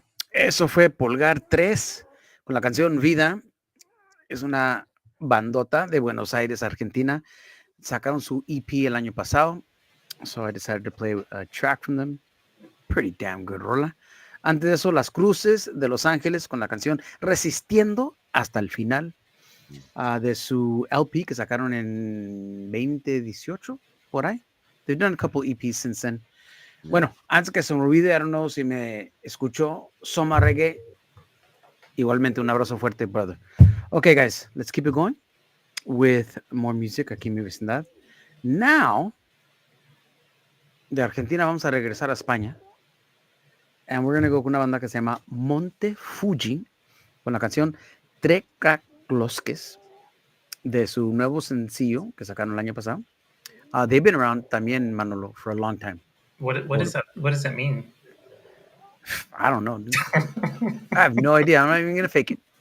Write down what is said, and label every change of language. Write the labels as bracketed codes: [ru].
[es] Eso fue Pulgar 3 con la canción Vida. Es una bandota de Buenos Aires, Argentina. Sacaron su EP el año pasado. [en] So I decided to play a track from them. Pretty damn good rola. [es] Antes de eso, Las Cruces de Los Ángeles con la canción Resistiendo hasta el final de su LP que sacaron en 2018, por ahí. [en] They've done a couple EPs since then. [es] Bueno, antes que se me olvide, [en] I don't know [es] si me escuchó Soma Reggae. Igualmente, un abrazo fuerte, [en] brother. Okay, guys, let's keep it going with more music [es] aquí en mi vecindad. Now, de Argentina vamos a regresar a España. [en] And we're going to go [es] con una banda que se llama Monte Fuji con la canción Trecaclosques de su nuevo sencillo que sacaron el año pasado. [en] They've been around también, Manolo, for a long time. What is that? What does that mean? I don't know. I have no idea. I'm not even going to fake it.